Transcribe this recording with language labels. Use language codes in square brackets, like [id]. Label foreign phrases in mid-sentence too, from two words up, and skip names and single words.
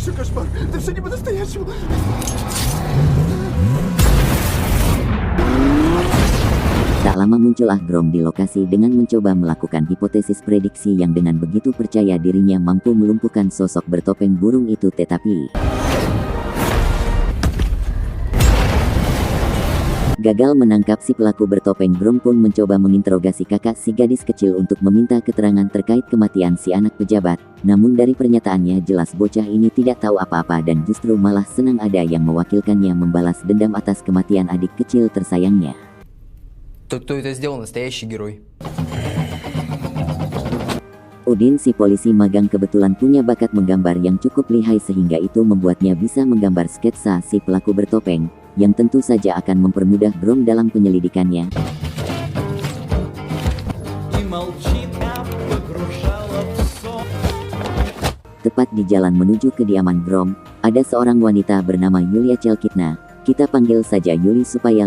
[id] Tak lama muncullah Grom di lokasi dengan mencoba melakukan hipotesis prediksi yang dengan begitu percaya dirinya mampu melumpuhkan sosok bertopeng burung itu, tetapi gagal menangkap si pelaku bertopeng. Grom pun mencoba menginterogasi kakak si gadis kecil untuk meminta keterangan terkait kematian si anak pejabat. Namun dari pernyataannya jelas bocah ini tidak tahu apa-apa dan justru malah senang ada yang mewakilkannya membalas dendam atas kematian adik kecil tersayangnya. [ru] Тот, кто это сделал, настоящий герой. [id] Udin si polisi magang kebetulan punya bakat menggambar yang cukup lihai sehingga itu membuatnya bisa menggambar sketsa si pelaku bertopeng, yang tentu saja akan mempermudah Grom dalam penyelidikannya. Tepat di jalan menuju kediaman Grom, ada seorang wanita bernama Yulia Chelkitna, kita panggil saja Yuli supaya